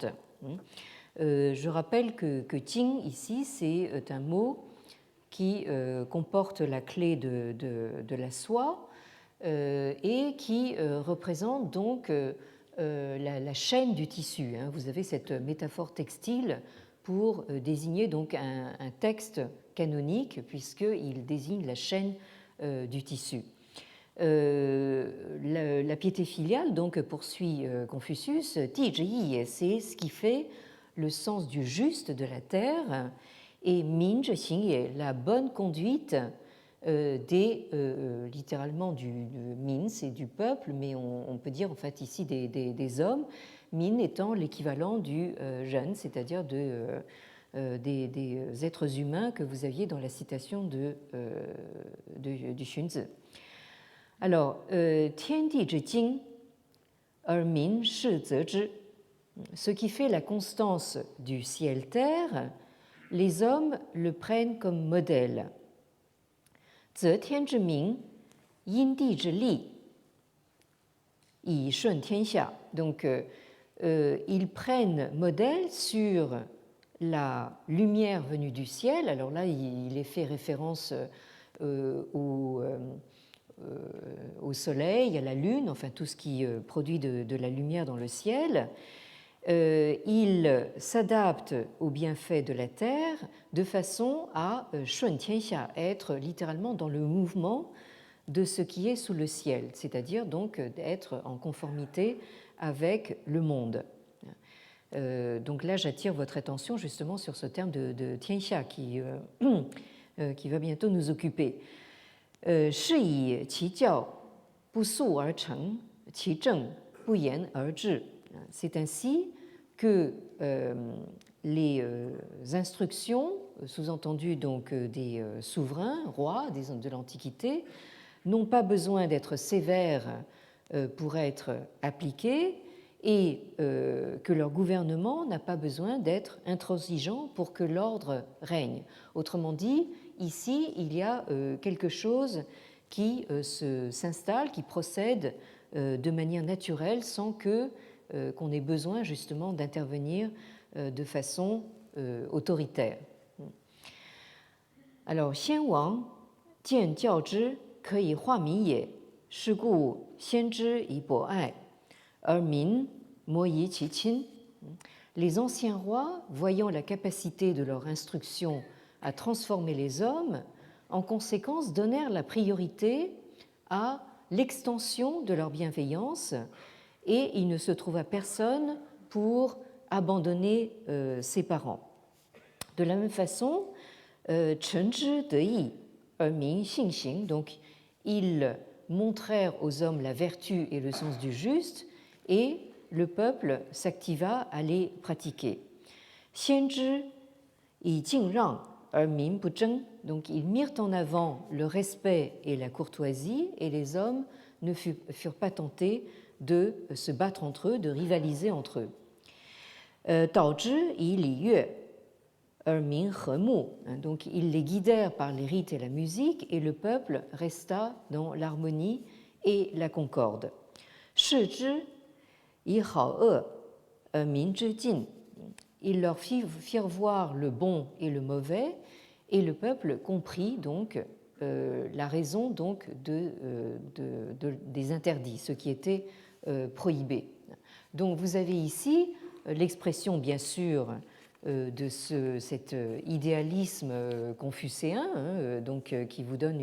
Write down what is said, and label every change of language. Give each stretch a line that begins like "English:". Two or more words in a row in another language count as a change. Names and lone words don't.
French: Je rappelle que Jing, ici, c'est un mot qui comporte la clé de la soie et qui représente donc la chaîne du tissu. Vous avez cette métaphore textile pour désigner donc un texte canonique, puisqu'il désigne la chaîne du tissu. La piété filiale, donc, poursuit Confucius,
Chinese: 地之义,
French: c'est ce qui fait le sens du juste de la terre, et
Chinese: 民之行也,
French: la bonne conduite littéralement du min, c'est du peuple, mais on peut dire en fait ici des hommes, min étant l'équivalent du ren, c'est-à-dire des êtres humains que vous aviez dans la citation du Xunzi. Alors,
Chinese: 天地之经，而民是则之,
French: ce qui fait la constance du ciel-terre, les hommes le prennent comme modèle.
Chinese: 则天之明，因地之利，以顺天下.
French: Donc, ils prennent modèle sur la lumière venue du ciel. Alors là, il est fait référence au soleil, à la lune, enfin tout ce qui produit de la lumière dans le ciel. Il s'adapte aux bienfaits de la terre de façon à
Chinese: 顺天下,
French: être littéralement dans le mouvement de ce qui est sous le ciel, c'est-à-dire donc d'être en conformité avec le monde. Donc là, j'attire votre attention justement sur ce terme de tianxia qui va bientôt nous occuper.
Chinese: 是以其教不速而成，其正不言而治.
French: C'est ainsi que les instructions, sous-entendues donc des souverains, rois de l'Antiquité, n'ont pas besoin d'être sévères pour être appliquées et que leur gouvernement n'a pas besoin d'être intransigeant pour que l'ordre règne. Autrement dit, ici, il y a quelque chose qui s'installe, qui procède de manière naturelle sans qu'on ait besoin justement d'intervenir de façon autoritaire. Alors,
Chinese: 先王见教之可以化民也，是故先知以博爱，而民莫以其亲.
French: Les anciens rois, voyant la capacité de leur instruction à transformer les hommes, en conséquence donnèrent la priorité à l'extension de leur bienveillance et il ne se trouva personne pour abandonner ses parents. De la même façon,
Chinese: 陈之德义，民兴行,
French: donc ils montrèrent aux hommes la vertu et le sens du juste et le peuple s'activa à les pratiquer.
Chinese: 先之以敬让，民不争,
French: donc ils mirent en avant le respect et la courtoisie et les hommes ne furent pas tentés de se battre entre eux, de rivaliser entre eux.
Chinese: 导之以礼乐，民和睦,
French: donc ils les guidèrent par les rites et la musique et le peuple resta dans l'harmonie et la concorde.
Chinese: 示之以好恶，民知禁,
French: ils leur firent voir le bon et le mauvais et le peuple comprit donc la raison donc des interdits, ce qui était prohibé. Donc vous avez ici l'expression bien sûr de cet idéalisme confucéen, donc qui vous donne